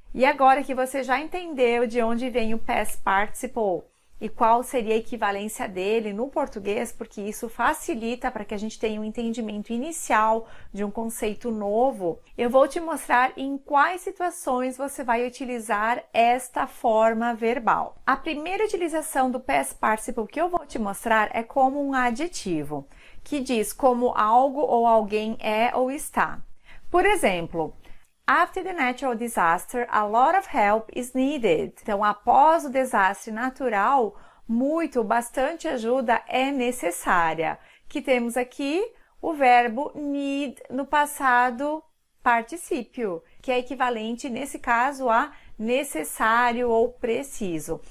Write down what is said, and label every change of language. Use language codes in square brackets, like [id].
[pt] E agora que você já entendeu de onde vem o past participle e qual seria a equivalência dele no português, porque isso facilita para que a gente tenha um entendimento inicial de um conceito novo, eu vou te mostrar em quais situações você vai utilizar esta forma verbal. A primeira utilização do past participle que eu vou te mostrar é como um adjetivo, que diz como algo ou alguém é ou está. Por exemplo, [en] after the natural disaster, a lot of help is needed. [pt] Então, após o desastre natural, bastante ajuda é necessária. Que temos aqui o verbo need no passado particípio, que é equivalente, nesse caso, a necessário ou preciso.